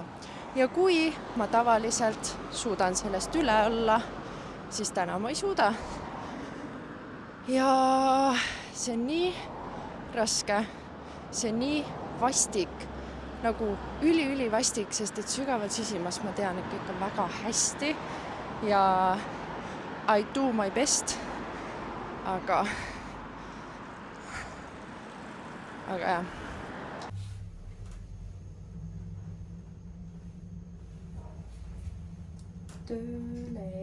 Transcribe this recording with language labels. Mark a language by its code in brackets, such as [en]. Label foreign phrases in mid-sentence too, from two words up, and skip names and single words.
[et] Ja kui ma tavaliselt suudan sellest üle olla, siis täna ma ei suuda. Ja see on nii raske, see on nii vastik, nagu üli vastik, sest et sügavalt sisimas ma tean, et kõik on väga hästi ja [en] I do my best, [et] aga jah. Tööle.